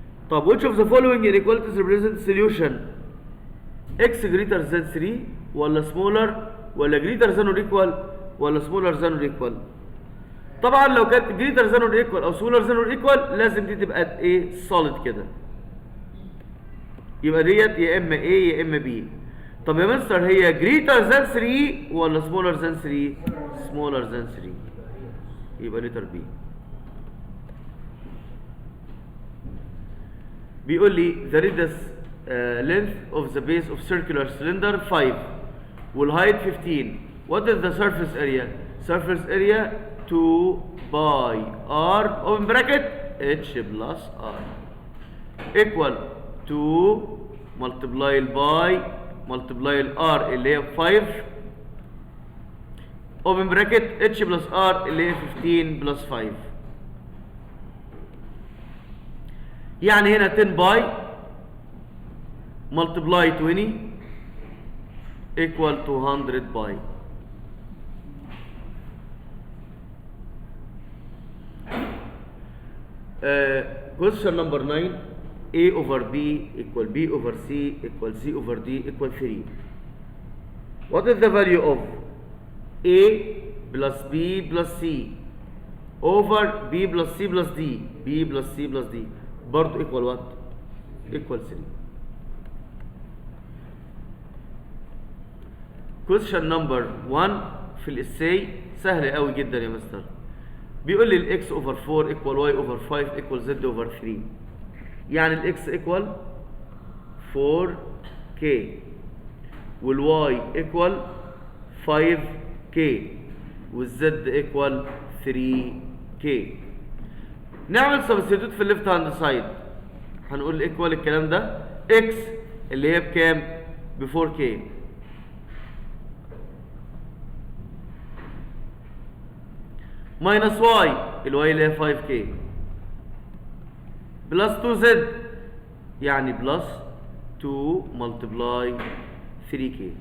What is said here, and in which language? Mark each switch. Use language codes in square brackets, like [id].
[ar] طب [en] which of the following inequalities represent solution؟ x greater than 3 [ar] ولا [en] smaller ولا greater than or equal ولا smaller than or equal؟ [ar] طبعا لو كانت [en] greater than or equal [ar] او [en] smaller than or equal [ar] لازم دي تبقى ايه؟ [en] solid [ar] كده. يبقى ديت يا اما A يا اما B. طب يا مستر هي [en] greater than 3 ولا smaller than 3؟ smaller than 3. [ar] يبقى [en] letter B. [ar] بيقول لي [en] the radius length of the base of circular cylinder 5 والheight 15. What is the surface area? Surface area 2 by r open bracket h plus r equal 2 multiply by multiply r [ar] اللي هي [en] 5 open bracket h plus r اللي هي 15 plus 5. [ar] يعني هنا 10 باي [en] multiply [ar] 20 [en] equal [ar] 200 باي. [en] Question number 9 A over B equal B over C equal C over D equal 3. What is the value of A plus B plus C over B plus C plus D? B plus C plus D [ar] برضه [en] equal what? equal 3. Question number 1 [ar] في الاساي سهل قوي جدا يا مستر. بيقول لي الاكس اوفر 4 equal [en] y over 5 equal z over 3. [ar] يعني الاكس [en] equal [ar] 4k والواي equal 5k والزد equal 3k. نعمل سبستيتيوت في الليفت هاند سايد. هنقول ايكوال الكلام ده اكس اللي هي بكام؟ ب 4k ماينس واي الواي اللي هي 5k بلس 2z يعني بلس 2 ملتبلاي 3k.